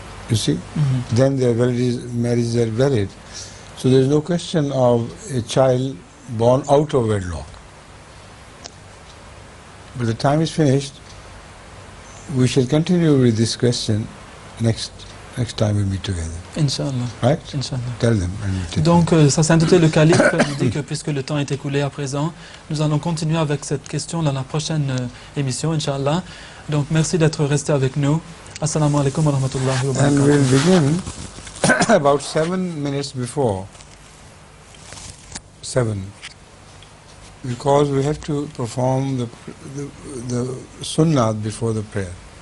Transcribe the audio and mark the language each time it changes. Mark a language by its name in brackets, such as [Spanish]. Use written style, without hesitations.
[English] You see? Then their marriages are valid. So there is no question of a child born out of wedlock. But the time is finished. We shall continue with this question next time we meet together. [Arabic] Inch'Allah. [English] Right? [Arabic] Inch'Allah. [English] Tell them. [French] Donc, Sa Sainteté le Calife nous dit que puisque le temps est écoulé à présent, nous allons continuer avec cette question dans la prochaine émission, Inch'Allah. Donc, merci d'être resté avec nous. [Arabic] Assalamu alaikum wa rahmatullahi wa barakatuh. [English] And we'll begin about 7 minutes before 7, because we have to perform the sunnah before the prayer.